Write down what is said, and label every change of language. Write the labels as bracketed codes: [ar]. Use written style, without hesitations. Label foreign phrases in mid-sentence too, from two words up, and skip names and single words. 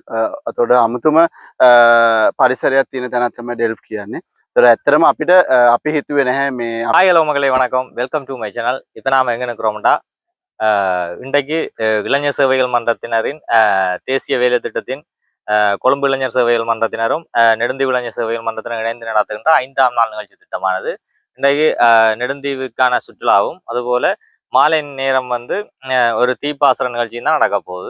[si] එතකොට අමුතුම පරිසරයක් තියෙන තැනක් තමයි ඩෙල්ෆ් කියන්නේ. ඒතර ඇත්තටම අපිට අපි හිතුවේ නැහැ මේ [en] hi hello [ta] மகளே வணக்கம், [en] welcome to my channel. [ta] இப்போ நாம் எங்கே நிற்கிறோம்டா, இன்றைக்கு இளைஞர் சேவைகள் மன்றத்தினரின் தேசிய வேலை திட்டத்தின் கொழும்பு இளைஞர் சேவைகள் மன்றத்தினரும் நெடுந்தீவு இளைஞர் சேவைகள் மன்றத்தினர் இணைந்து நடத்துகின்ற 5ஆம் நாள் நிகழ்ச்சி திட்டமானது இன்றைக்கு நெடுந்தீவுக்கான சுற்றுலாவும் அதுபோல மாலை நேரம் வந்து ஒரு தீப்பாசற நிகழ்ச்சியும் தான் நடக்க போகுது.